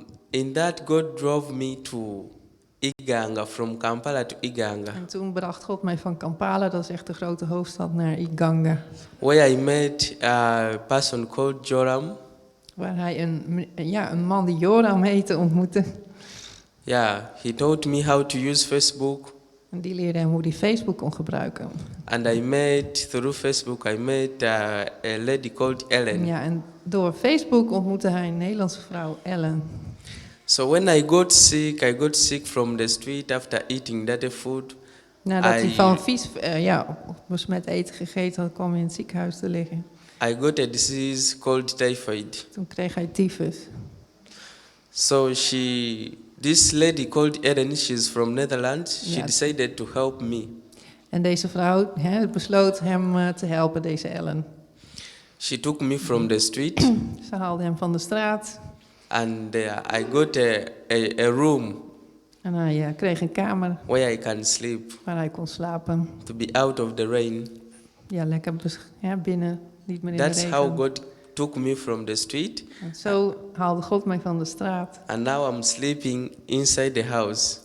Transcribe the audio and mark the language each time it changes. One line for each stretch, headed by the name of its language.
English: In that God drove me to Iganga, from Kampala to Iganga,
Dutch: En toen bracht God mij van Kampala, dat is echt de grote hoofdstad, naar Iganga.
English: where I met a person called Joram.
Dutch: Waar hij een man die Joram heette ontmoette.
English: Yeah, he taught me how to use Facebook.
Dutch: En die leerde hem hoe hij Facebook kon gebruiken.
English: And through Facebook, I met a lady called Ellen.
Dutch: Ja, en door Facebook ontmoette hij een Nederlandse vrouw, Ellen.
English: So when I got sick from the street after eating that food.
Dutch: Nadat hij van besmet eten gegeten had, kwam hij in het ziekenhuis te liggen.
English: I got a disease called typhoid.
Dutch: Toen kreeg hij tyfus.
English: So this lady called Ellen, she's from Netherlands. She decided to help me.
Dutch: En deze vrouw besloot hem te helpen, deze Ellen.
English: She took me from the street.
Dutch: Ze haalde hem van de straat.
English: And I got a room.
Dutch: En hij kreeg een kamer
English: Where I can sleep.
Dutch: waar hij kon slapen.
English: To be out of the rain.
Dutch: Ja, lekker binnen, niet meer in de regen.
English: That's how God took me from the street.
Dutch: En zo haalde God mij van de straat.
English: And now I'm sleeping inside the house.